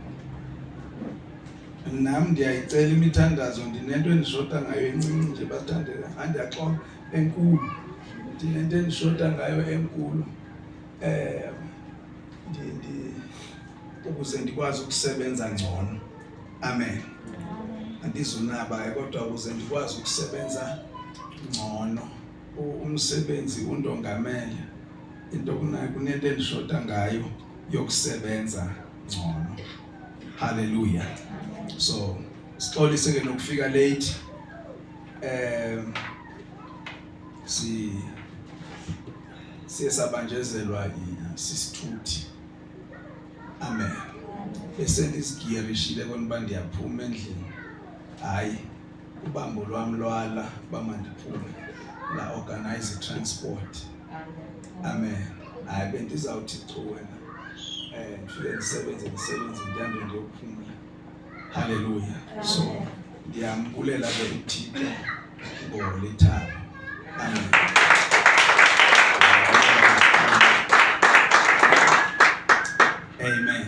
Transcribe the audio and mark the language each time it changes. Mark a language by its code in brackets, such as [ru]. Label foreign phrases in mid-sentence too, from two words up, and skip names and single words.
[xh] Nami ndiyayicela imithandazo, ndinento endishota ngayo encinci nje bathandeka, andiyaxoka enkulu. Ndinento endishota ngayo enkulu. Ukuze ndikwazi ukusebenza ngcono. Amen. Andizunaba kodwa ukuze ndikwazi ukusebenza ngcono. Umsebenzi undongamele. Into kunento endishota ngayo yokusebenza ngcono. Hallelujah. So sixolise ke nokufika late. Siyasabanjezelwa sisithuthi. Amen. Bese ndisigiyerishile konba ndiyaphuma endlini. Hayi ubambo lwami lwala bamandiphume la [en] organize transport. [xh] Amen. Hayi bendizawuthi chu wena ndifike ndisebenze ndihambe ndiyophumula. Hallelujah. So ndiyambulela ke uThixo ngolithaba. Amen. Amen.